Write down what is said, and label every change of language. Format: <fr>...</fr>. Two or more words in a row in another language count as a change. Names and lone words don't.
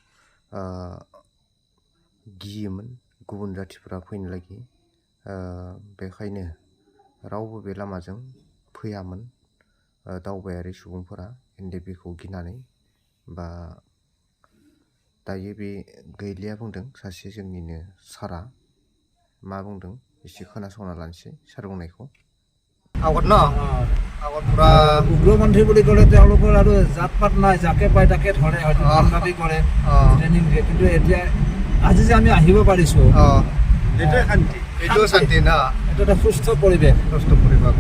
<brx>गियोमोन गुबुन जाथिफोरा फैनो लागि बेखायनो रावबो बे लामाजों फैयामोन दावबायारि सुबुंफोरा एनडिपिखौ गिनानै बा दायो बे गैलिया बुंदों सासे जोंनिनो सारा मा बुंदों एसे खोनासंना लानोसै सार बुंनायखौ</brx> <as>আগত ন আগত পুৰা উগ্ৰপন্থী বুলি ক'লে তেওঁলোকৰ আৰু জাত পাত নাই যাকে পায় তাকে ধৰে হয়তো দাবী কৰে ট্ৰেইনিং দিয়ে কিন্তু এতিয়া আজি যে আমি আহিব পাৰিছোঁ এইটোৱে শান্তি এইটোৱে শান্তি না এইটো এটা সুস্থ পৰিৱেশ না</as>